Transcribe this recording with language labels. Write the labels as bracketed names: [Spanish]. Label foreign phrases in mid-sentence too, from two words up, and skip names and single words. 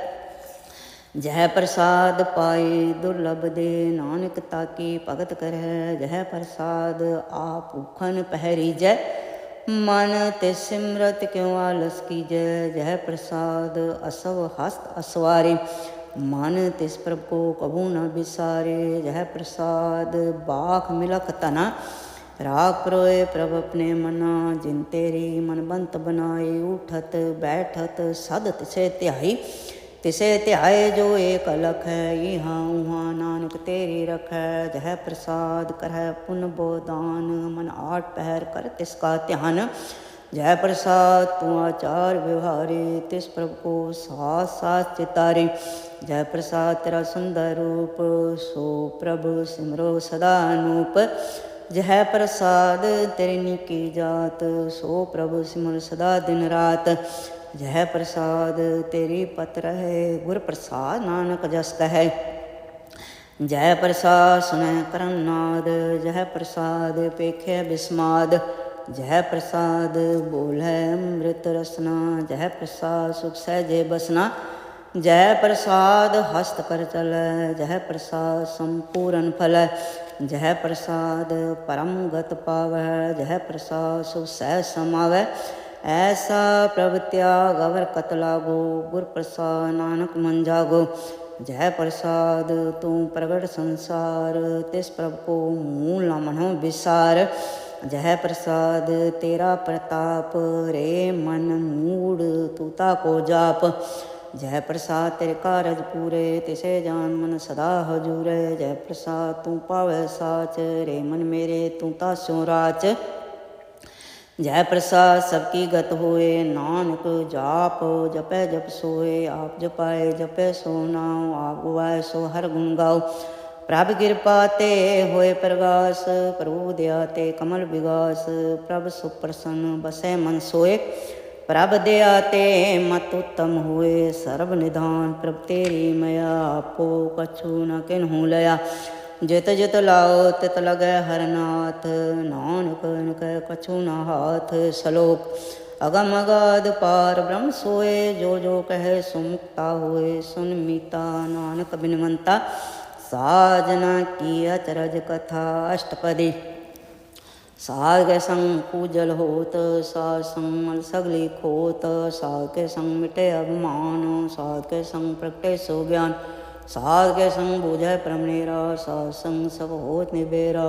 [Braj] जह प्रसाद पाई दुर्लभ दे, नानक ताकी भगत करै। जह प्रसाद आप भूखन पहरीजै, मन ते सिमरत क्यों आलस कीजै। जह प्रसाद असव हस्त असवारे, मन तिस प्रभ को कबू न बिसारे। जह प्रसाद बाख मिलख तना, राग प्रोए प्रभ अपने मना, जिन तेरी मनबंत बनाए। उठत बैठत सद तिसे ध्याई, तिसे ध्याए जो एक अलख है। इहाँ उहाँ नानक तेरी रखै, जह प्रसाद करह पुन बोदान। मन आठ पहर कर तिसका ध्यान, जय प्रसाद तू आचार व्यवहारे। तिस प्रभु को साथ साथ चितारे, जय प्रसाद तेरा सुंदर रूप। सो प्रभु सिमरो सदा अनूप, जह प्रसाद तेरी निकी जात। सो प्रभु सिमर सदा दिन रात, जह प्रसाद तेरी पत रहे। गुर प्रसाद नानक जस कहे, जय प्रसाद सुनै करम नाद। जह प्रसाद पेखे बिस्माद, जह प्रसाद बोलै अमृत रसना। जह प्रसाद सुख सहजे बसना, जय प्रसाद हस्त कर चलै। जह प्रसाद संपूर्ण फलै, जह प्रसाद परम गत पावै। जह प्रसाद सुख सहज समावै, ऐसा प्रभ त्याग अवर कत लागो। गुर प्रसाद नानक मन जागो, जय प्रसाद तू प्रगट संसार। तिस प्रभ को मूल न मनो विसार, जह प्रसाद तेरा प्रताप। रे मन मूड तूता को जाप, जय प्रसाद तेरे कारज पूरे। तिसे जान मन सदा हजूरे, जय प्रसाद तू पावै साच। रे मन मेरे तू तास्यों राच, जय प्रसाद सबकी गत होए। नानक जाप जपै जप सोए, आप जपाए जपै सो नाम। आप गुआए सो हर गुण गाओ, प्रभ कृपा ते होए प्रगास। प्रभु दया ते कमल विगास, प्रभ सुप्रसन्न बसै मन सोए। प्रभ दया ते मत उत्तम हुए, सर्व निधान प्रभ तेरी मया। आपो कछु न किन्हु लया, जित जित लाओ तित लगै हरनाथ। नानक इनकै कछु न हाथ। सलोक अगम अगाध पार ब्रह्म सोए, जो जो कहे सो मुक्ता होए। सुन मीता नानक बिनवंता, साजना की अचरज कथा। अष्टपदी साध के संग पूजल होत, साध संग मल सगली खोत। साध के संग मिटे अभिमान, साध के संग प्रगटे सो ज्ञान। साध के संग बूझै परमनेरा, साध संग सब होत निबेरा।